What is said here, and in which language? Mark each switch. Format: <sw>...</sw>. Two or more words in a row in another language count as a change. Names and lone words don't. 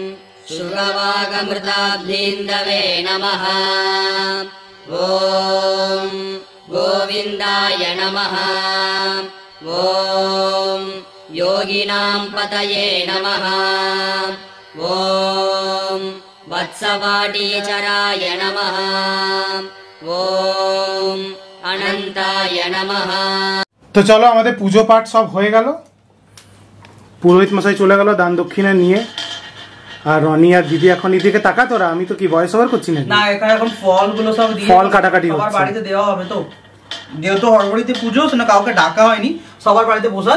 <sa>शुभवागमृताब्धीन्दवे नमः ॐ गोविन्दाय नमः ॐ योगिनां पतये नमः ॐ वत्सवाटीचराय नमः ॐ अनन्ताय नमः।</sa> <bn>তো চলো আমাদের পুজো পাঠ সব হয়ে গেল, পুরোহিত মশাই চলে গেল দান দক্ষিণা নিয়ে, আর রনি আর দিদি এখন এদিকে তাকা। তোরা আমি তো কি</bn> <en>voice over</en> <bn>করছি না, এখানে এখন ফলগুলো সব দিয়ে ফল কাটাকাটি হচ্ছে, সবার বাড়িতে দেওয়া হবে। তো যেহেতু হরবড়িতে পুজো, না কাউকে ডাকা হয়নি, সবার বাড়িতে প্রসাদ,</bn>